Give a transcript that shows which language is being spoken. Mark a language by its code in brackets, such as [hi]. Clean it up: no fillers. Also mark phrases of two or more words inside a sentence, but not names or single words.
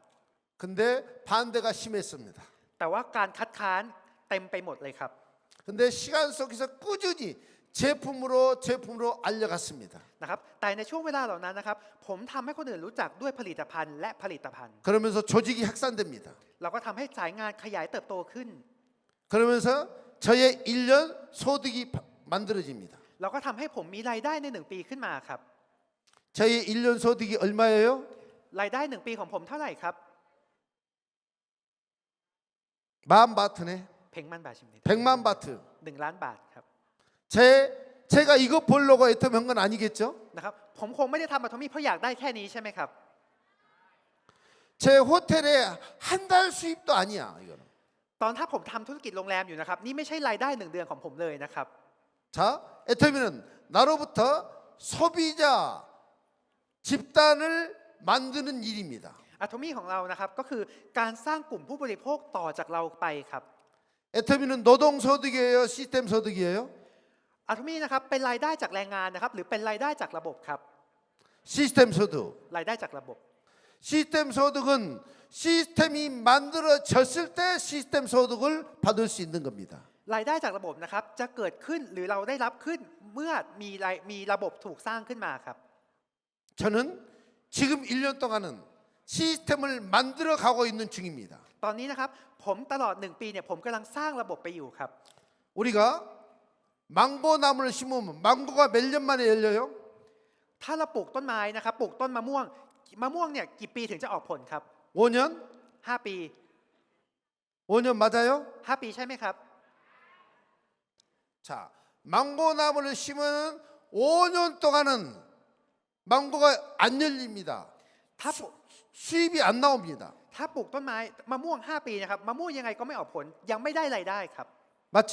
[ko] 근데 반대가 심했습니다. [th] แต่ว่าการคัดค้านเต็มไปหมดเลยครับ [ko] 근데 시간 속에서 꾸준히 제품으로 알려갔습니다. [th] นะครับแต่ในช่วงเวลาเหล่านั้นนะครับผมทำให้คนอื่นรู้จักด้วยผลิตภัณฑ์และผลิตภัณฑ์ [ko] 그러면서 조직이 확산됩니다. [th] เราก็ทำให้สายงานขยายเติบโตขึ้น [ko] 그러면서 저의 1년 소득이 만들어집니다. [th] เราก็ทำให้ผมมีรายได้ใน1 ปีขึ้นมาครับ [ko] 저의 1년 소득이 얼마예요? [th] รายได้1 ปีของผมเท่าไหร่ครับ [ko] 만 바트네. [th] 100 มันบาทชิมนิด [ko] 100만 바트. [th] 1 ล้านบาทครับ [ko] 제가 이거 보려고 애터미 한 건 아니겠죠? [th] นะครับผมคงไม่ได้ทำอะโทมี่เพราะอยากได้แค่นี้ใช่ไหมครับ [ko] 제 호텔의 한 달 수입도 아니야, 이거는. [th] ตอนถ้าผมทำธุรกิจโรงแรมอยู่นะครับนี่ไม่ใช่รายได้1 เดือนของผมเลยนะครับ [ko] 자, 애터미는 나로부터 소비자 집단을 만드는 일입니다. [th] อะโทมี่ของเรานะครับก็คือการสร้างกลุ่มผู้บริโภคต่อจากเราไปครับ [ko] 애터미는 노동소득이에요? 시스템 소득이에요? [th] อะโทมี่นะครับเป็นรายได้จากแรงงานนะครับหรือเป็นรายได้จากระบบครับ [ko] 시스템 소득. [th] รายได้จากระบบ [ko] 시스템 소득은 시스템이 만들어졌을 때 시스템 소득을 받을 수 있는 겁니다. [th] รายได้จากระบบนะครับจะเกิดขึ้นหรือเราได้รับขึ้นเมื่อมีระบบถูกสร้างขึ้นมาครับ [ko] 저는 지금 1년 동안은 시스템을 만들어 가고 있는 중입니다. [th] ตอนนี้นะครับผมตลอด1 ปีเนี่ยผมกำลังสร้างระบบไปอยู่ครับ [ko] 우리가 망고 나무를 심으면 망고가 몇 년 만에 열려요? [th] ถ้าเราปลูกต้นไม้นะครับปลูกต้นมะม่วงเนี่ยกี่ปีถึงจะออกผลครับ [ko] 5년? [th] 5 ปี [ko] 5년 맞아요? [th] 5 ปีใช่ไหมครับ [ko] 자, 망고 나무를 심으면 5년 동안은 망고가 안 열립니다. [th] ถ้าปลูก [ko] 수입이 안 나옵니다. [th] ถ้าปลูกต้นไม้มะม่วง5 ปีนะครับมะม่วงยังไงก็ไม่ออกผลยังไม่ได้รายได้ครับ [ko] 맞죠?